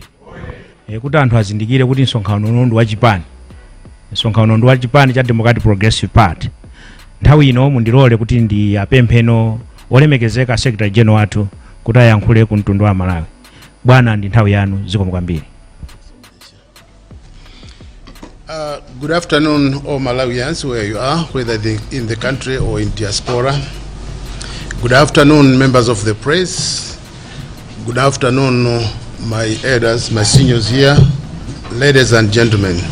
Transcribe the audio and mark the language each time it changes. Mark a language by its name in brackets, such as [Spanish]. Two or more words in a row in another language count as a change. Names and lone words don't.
[Nyanja] Kuti anthu azindikire kuti msonkhano uno ndi wa Chipani. Msonkhano ndi wa Chipani cha Democratic Progressive Party. Nthawi ino mundilole kuti ndi apempheno olemekezeka Secretary General wathu kuti ayankhule ku mtundu wa Malawi. Bwana ndi nthawi yanu, zikomo kwambiri. [English] Good afternoon, all Malawians, where you are, whether in the country or in diaspora. Good afternoon, members of the press. Good afternoon, my elders, my seniors here, ladies and gentlemen.